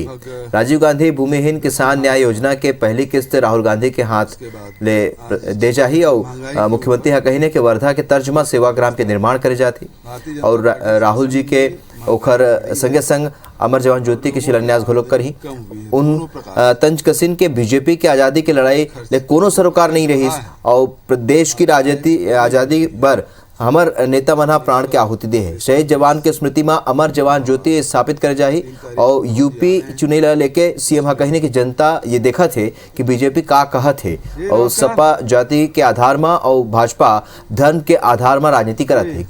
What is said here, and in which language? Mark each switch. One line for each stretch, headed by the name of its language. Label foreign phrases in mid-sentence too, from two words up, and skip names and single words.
Chhattisgarhi: राजीव गांधी भूमिहीन किसान न्याय योजना के पहली किस्त राहुल गांधी के हाथ ले दे जाही और मुख्यमंत्री हा कहिने के वर्धा के तर्ज में सेवाग्राम के निर्माण करे जाती और राहुल जी के ओखर संगे संग अमर जवान ज्योति के शिलान्यास घोलोक करही। उन तंज कसिन के बीजेपी के आजादी की लड़ाई ले कोनो सरोकार नहीं रही और प्रदेश की आजादी बर हमर नेता मन प्राण के आहुति दे है। शहीद जवान के स्मृति में अमर जवान ज्योति स्थापित कर जाही और यूपी चुने ला लेके सीएम हा कहने की जनता ये देखा थे कि बीजेपी का कहत है और सपा जाति के आधार में और भाजपा धर्म के आधार में राजनीति करत है।